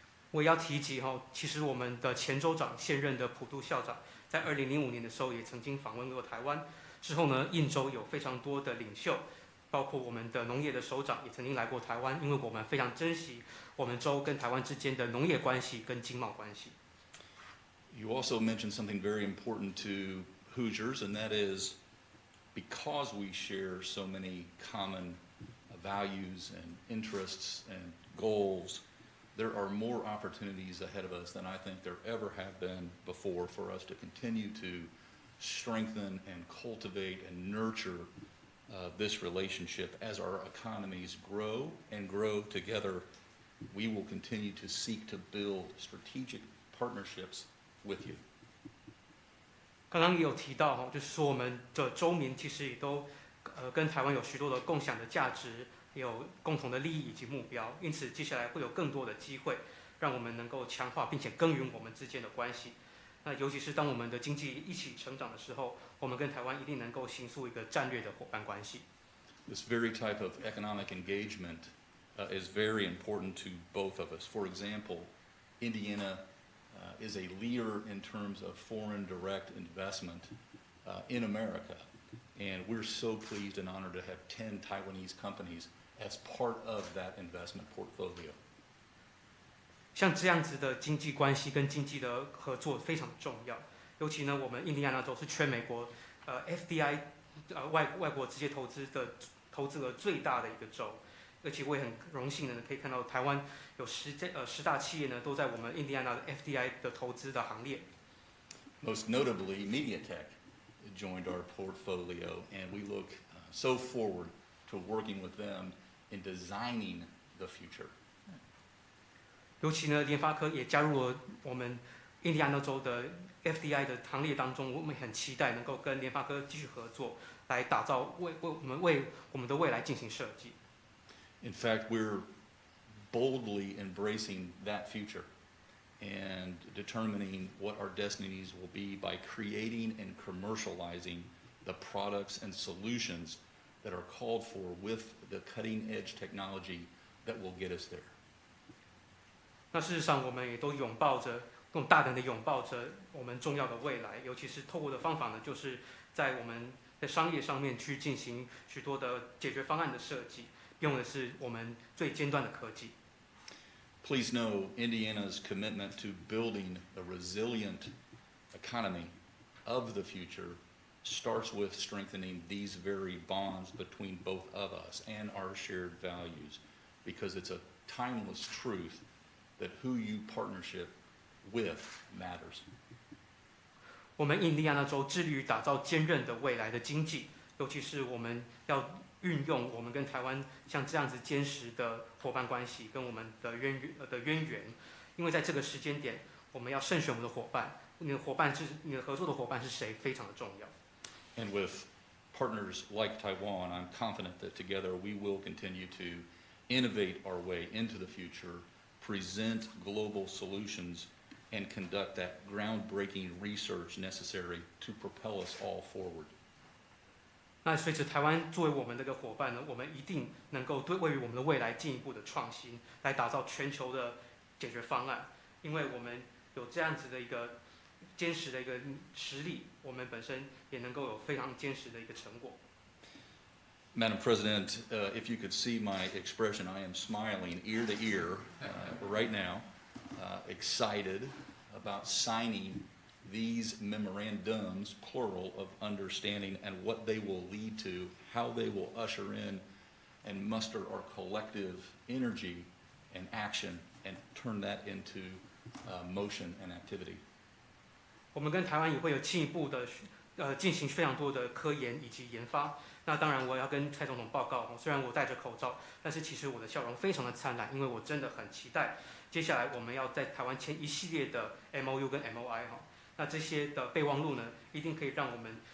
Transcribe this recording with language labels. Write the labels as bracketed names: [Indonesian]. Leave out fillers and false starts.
[Chinese] 我也要提及其实我们的前州长现任的普渡校长，在2005年的时候也曾经访问过台湾。之后呢，印州有非常多的领袖，包括我们的农业的首长也曾经来过台湾，因为我们非常珍惜我们州跟台湾之间的农业关系跟经贸关系。 [English] You also mentioned something very important to Hoosiers, and that is because we share so many common values and interests and goals, there are more opportunities ahead of us than I think there ever have been before for us to continue to strengthen and cultivate and nurture this relationship. As our economies grow and grow together, we will continue to seek to build strategic partnerships with you. [Chinese] 刚刚也有提到就是说我们的州民其实也都跟台湾有许多的共享的价值，也有共同的利益以及目标，因此接下来会有更多的机会，让我们能够强化并且耕耘我们之间的关系。那尤其是当我们的经济一起成长的时候，我们跟台湾一定能够形塑一个战略的伙伴关系。 [English] This very type of economic engagement is very important to both of us. For example, Indiana is a leader in terms of foreign direct investment in America, and we're so pleased and honored to have 10 Taiwanese companies as part of that investment portfolio. [Chinese] 像这样子的经济关系跟经济的合作非常重要，尤其呢，我们印第安纳州是全美国FDI 外国直接投资额最大的一个州，而且我也很荣幸的可以看到台湾有10大企业呢都在我们印第安纳的 FDI 的投资的行列。 [English] Most notably, MediaTek joined our portfolio, and we look so forward to working with them in designing the future. [Chinese] 尤其呢，联发科也加入了我们印第安纳州的 FDI 的行列当中，我们很期待能够跟联发科继续合作，来打造为我们的未来进行设计。 [English] In fact, we're boldly embracing that future and determining what our destinies will be by creating and commercializing the products and solutions that are called for with the cutting-edge technology that will get us there. [Chinese] 那事实上，我们也都更大胆的拥抱着我们重要的未来，尤其是透过的方法呢，就是在我们的商业上面去进行许多的解决方案的设计，用的是我们最尖端的科技。 [English] Please know Indiana's commitment to building a resilient economy of the future starts with strengthening these very bonds between both of us and our shared values, because it's a timeless truth that who you partnership with matters. [Chinese] 我们印第安纳州致力于打造坚韧的未来的经济，尤其是我们要运用我们跟台湾像这样子坚实的伙伴关系跟我们的渊源，因为在这个时间点，我们要慎选我们的伙伴，你的合作的伙伴是谁非常的重要。 [English] And with partners like Taiwan, I'm confident that together we will continue to innovate our way into the future, present global solutions, and conduct that groundbreaking research necessary to propel us all forward. [Chinese] 那随着台湾作为我们这个伙伴呢，我们一定能够为我们的未来进一步的创新，来打造全球的解决方案。因为我们有这样子的一个坚实的一个实力，我们本身也能够有非常坚实的一个成果。 [English] Madam President, if you could see my expression, I am smiling ear to ear right now, excited about signing these memorandums, plural, of understanding and what they will lead to, how they will usher in and muster our collective energy and action and turn that into motion and activity. [Chinese] 我们跟台湾也会有进一步的进行非常多的科研以及研发。那当然，我要跟蔡总统报告，虽然我戴着口罩，但是其实我的笑容非常的灿烂，因为我真的很期待接下来我们要在台湾签一系列的 MOU 跟 MOI 哈。那这些的备忘录呢，一定可以让我们